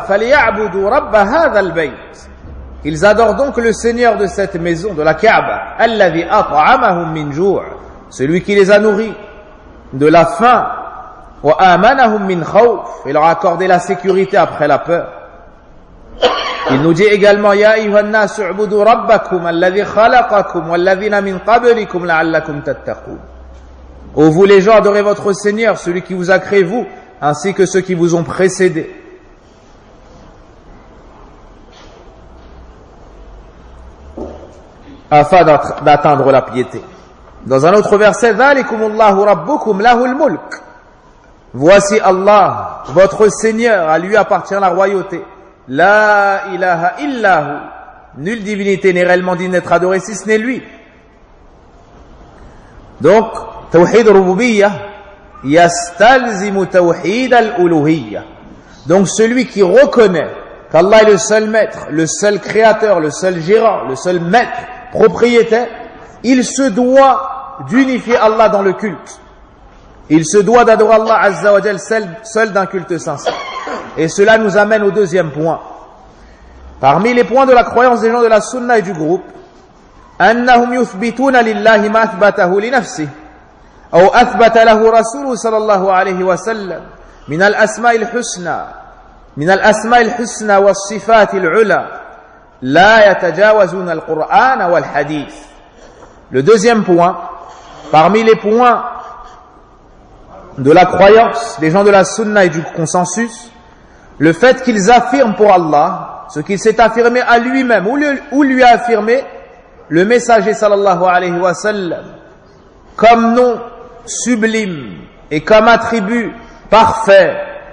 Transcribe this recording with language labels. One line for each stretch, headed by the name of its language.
Arabic: فَلِيَعْبُدُوا رَبَّ هَذَا الْبَيْتِ.
French: Ils adorent donc le seigneur de cette maison, de la Kaaba.
Arabic: الَّذِي أَطْعَمَهُمْ مِنْ جُوعٍ.
French: Celui qui les a nourris de la faim.
Arabic: وَآمَنَهُمْ مِنْ خَوْفٍ.
French: Et leur a accordé la sécurité après la peur. Il nous dit également,
Arabic: يَا أَيُّهَا النَّاسُ اعْبُدُوا رَبَّكُمْ الَّذِي خَلَقَكُمْ وَالَّذِينَ مِنْ قَبْلِكُمْ لَعَلَّكُمْ تَتَّقُونَ.
French: Ô vous les gens, adorez votre Seigneur, celui qui vous a créé vous, ainsi que ceux qui vous ont précédés. Afin d'atteindre la piété. Dans un autre verset,
Arabic: ذَلِكُمُ اللَّهُ رَبُّكُمْ لَهُ الْمُلْكُ.
French: Voici Allah, votre Seigneur, à lui appartient la royauté.
Arabic: La ilaha illahu.
French: Nulle divinité n'est réellement digne d'être adorée si ce n'est lui. Donc,
Arabic: tawhid rububiyya yastalzimu tawhid al-uluhiyya.
French: Donc, celui qui reconnaît qu'Allah est le seul maître, le seul créateur, le seul gérant, le seul maître, propriétaire, il se doit d'unifier Allah dans le culte. Il se doit d'adorer Allah Azza wa Jal seul d'un culte sincère. Et cela nous amène au deuxième point. Parmi les points de la croyance des gens de la Sunna et du groupe,
Arabic: أنهم يثبتون لله ما أثبته لنفسه أو أثبت له رسوله صلى الله عليه وسلم من الأسماء الحسنى من الأسماء الحسنى والصفات العلى لا يتجاوزون القرآن والحديث.
French: Le deuxième point, parmi les points de la croyance des gens de la Sunna et du consensus, le fait qu'ils affirment pour Allah ce qu'il s'est affirmé à lui-même ou lui a affirmé le messager sallallahu alayhi wa sallam comme nom sublime et comme attribut parfait.